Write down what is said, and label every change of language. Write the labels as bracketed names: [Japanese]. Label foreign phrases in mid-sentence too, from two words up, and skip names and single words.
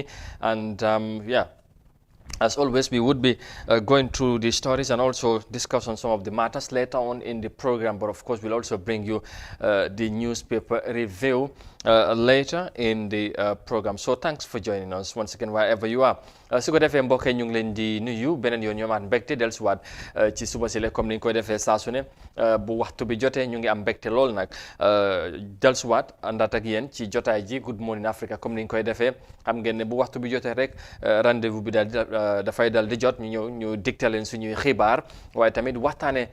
[English] And as always, we would be going through the stories and also discuss on some of the matters later on in the program. But of course, we'll also bring you the newspaper review later in the program. So thanks for joining us once again, wherever you are. [Wolof] su ko defee mbokk yi ñu ngi leen di nuyu beneen yoon ñoomaat mbégte dellusiwaat ci suba si la comme ni ñu koy defee saa su ne bu waxtu bi jotee ñu ngi am mbégte lool nag dellusiwaat àndaat ak yéen ci jotaay ji Good Morning Africa comme ni ñu koy defee xam ngeen ne bu waxtu bi jotee rek rendez-vous bi dafay dal di jot ñu ñëw ñu digtal leen suñuy xibaar waaye tamit waxtaane